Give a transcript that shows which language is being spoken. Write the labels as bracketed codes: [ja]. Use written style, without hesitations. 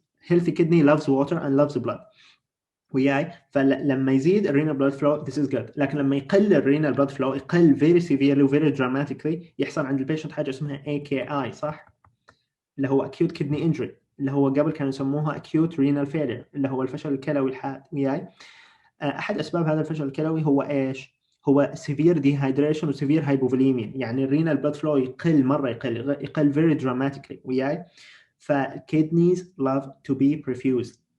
[en] healthy kidney loves water and loves blood. [ar] وياي فلما يزيد الرينال بلاد فلو [en] this is good، [ar] لكن لما يقل الرينال بلاد فلو، يقل [en] very severely [ar] و [en] very dramatically، [ar] يحصل عند البيشنت حاجه اسمها AKI، صح؟ اللي هو acute kidney injury، اللي هو قبل كانوا يسموها acute renal failure، اللي هو الفشل الكلوي الحاد. وياي احد اسباب هذا الفشل الكلوي هو ايش؟ هو severe dehydration و severe hypovolemia، يعني الرينال بلاد فلو يقل مره، يقل [en] very dramatically. وياي فkidneys love to be perfused.